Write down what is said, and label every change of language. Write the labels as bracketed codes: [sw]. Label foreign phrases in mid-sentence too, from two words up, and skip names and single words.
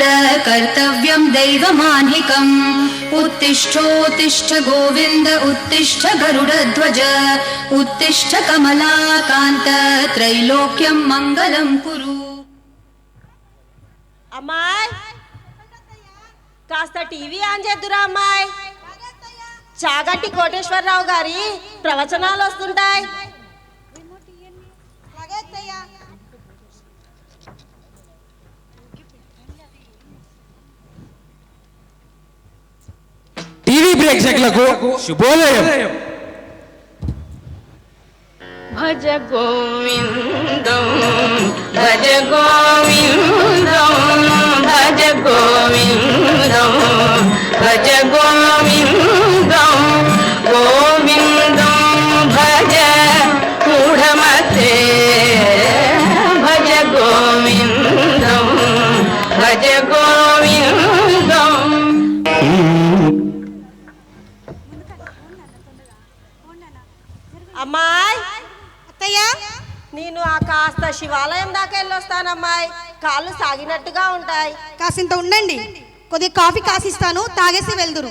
[sa] कर्तव्यं दैवमान्हिकम् उत्तिष्ठोत्तिष्ठ गोविन्द उत्तिष्ठ गरुडध्वज उत्तिष्ठ कमलाकान्त त्रैलोक्यं मङ्गलं कुरु. [te] అమ్మాయి కాస్త టీవీ ఆన్ చేద్దురా అమ్మాయి. చాగంటి కోటేశ్వరరావు గారి ప్రవచనాలు వస్తుంటాయి. టీవీ ప్రేక్షకులకు శుభోదయం. [sa] భజ గోవిందం భజ గోవిందం భజ గోవిందం భజ గోవిందం గోవిందం భజ మూఢమతే భజ గోవిందం భజ గోవిందం. [te] అమ్మాయి అత్తయ్య, నేను ఆ కాస్త శివాలయం దాకా వెళ్ళొస్తానమ్మాయి. కాళ్ళు సాగినట్టుగా ఉంటాయి. కాసింత ఉండండి, కొద్దిగా కాఫీ కాసిస్తాను, తాగేసి వెళ్దురు.